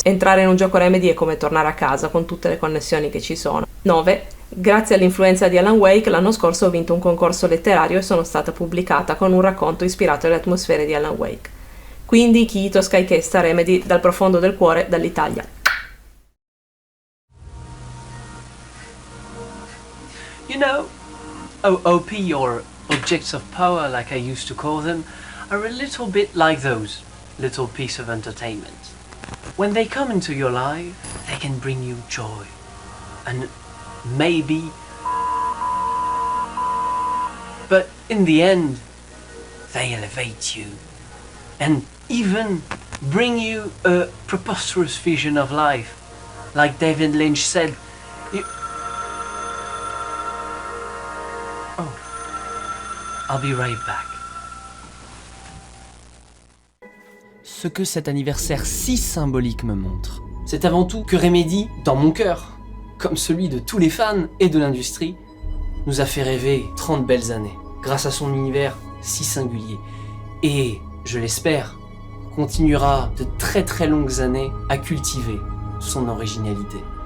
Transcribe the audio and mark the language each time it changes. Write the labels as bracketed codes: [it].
[it] Entrare in un gioco Remedy è come tornare a casa con tutte le connessioni che ci sono. 9. Grazie all'influenza di Alan Wake, l'anno scorso ho vinto un concorso letterario e sono stata pubblicata con un racconto ispirato alle atmosfere di Alan Wake. Quindi Kito Skycasta Remedy dal profondo del cuore, dall'Italia. [en] You know, OP, or objects of power like I used to call them, are a little bit like those little pieces of entertainment. When they come into your life, they can bring you joy. And maybe, but in the end, they elevate you and even bring you a preposterous vision of life. Like David Lynch said, I'll be right back. [fr] Ce que cet anniversaire si symbolique me montre, c'est avant tout que Remedy, dans mon cœur, comme celui de tous les fans et de l'industrie, nous a fait rêver 30 belles années, grâce à son univers si singulier. Et, je l'espère, continuera de très très longues années à cultiver son originalité.